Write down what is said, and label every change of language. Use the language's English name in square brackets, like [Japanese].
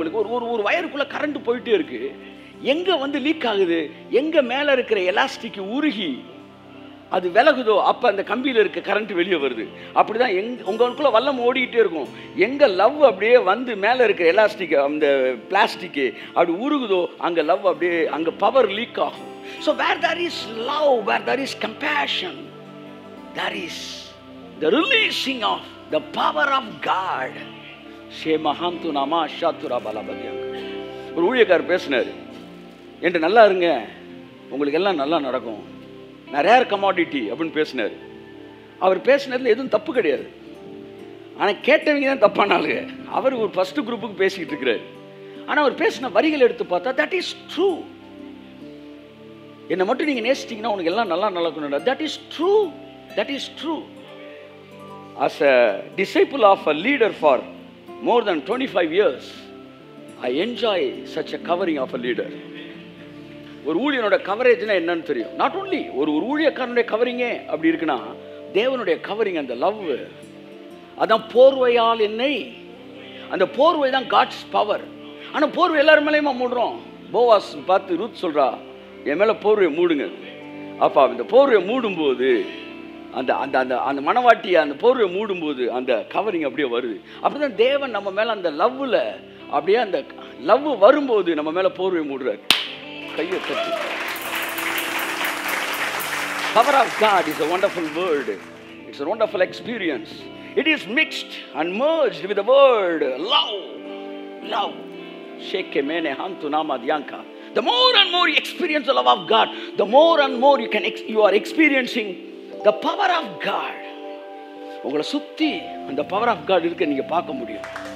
[Tamil] உங்களுக்கு ஒரு வயருக்குள்ள கரண்ட் போயிட்டே இருக்கு, எங்க வந்து லீக் ஆகுது, எங்க மேல இருக்கிற எலாஸ்டிக் உருகி அது விலகுதோ அப்ப அந்த கம்பியில இருக்க கரண்ட் வெளியே வருது. அப்படிதான் உங்களுக்குள்ள வல்லம் ஓடிக்கிட்டே இருக்கும். எங்க லவ் அப்படியே வந்து மேல இருக்கிற எலாஸ்டிக், அந்த பிளாஸ்டிக் அப்படி உருகுதோ அங்க லவ் அப்படியே, அங்க பவர் லீக் ஆகும். [English] So where there is love, where there is compassion, there is the releasing of the power of God. ஷேமஹாந்து நாமா ஷாத்துரா பலபதியாங்க. [Tamil] ஒரு ஊழியக்காரர் பேசினார், என்று நல்லா இருங்க, உங்களுக்கு எல்லாம் நல்லா நடக்கும், நான் ரேர் கமாடிட்டி அப்படின்னு பேசினார். அவர் பேசினதுல எதுவும் தப்பு கிடையாது, ஆனால் கேட்டவங்க தான் தப்பானாலுங்க. அவர் ஒரு ஃபர்ஸ்ட் குரூப்புக்கு பேசிக்கிட்டு இருக்கிறார். ஆனால் அவர் பேசின வரிகள் எடுத்து பார்த்தா [English] That is true. [Tamil] என்னை மட்டும் நீங்கள் நேசிச்சிங்கன்னா உனக்கு எல்லாம் நல்லா நடக்கணும். [English] That is true, that is true. As a disciple of a leader for more than 25 years, I enjoy such a covering of a leader. [Tamil] ஒரு ஊழியனோட கவரேஜ்னா என்னன்னு தெரியும். [English] not only [Tamil] ஒரு ஊழியக்காரனுடைய கவரிங்கே அப்படி இருக்குன்னா, தேவனுடைய கவரிங், அந்த லவ், அதான் போர்வையால் என்னை, அந்த போர்வை தான் காட்ஸ் பவர். ஆனால் போர்வை எல்லாரும் மேலேயுமா மூடுறோம்? போவாஸ் பார்த்து ரூத் சொல்கிறா, என் மேலே போர்வையை மூடுங்க. அப்போ இந்த போர்வையை மூடும்போது அந்த அந்த அந்த அந்த மனவாட்டியை அந்த போர்வையை மூடும்போது அந்த கவரிங் அப்படியே வருது. அப்படிதான் தேவன் நம்ம மேலே அந்த லவ்வில் அப்படியே அந்த லவ் வரும்போது நம்ம மேலே போர்வையை மூடுறாரு. கையை தட்டி. [English] Power of God is a wonderful word. It's a wonderful experience. It is mixed and merged with the word love. Love. Sheke mene hantu nama dyanka. The more and more you experience the love of God, the more and more you are experiencing the power of God. [Tamil] உங்களை சுத்தி அந்த power of God இருக்க நீங்க பார்க்க முடியும்.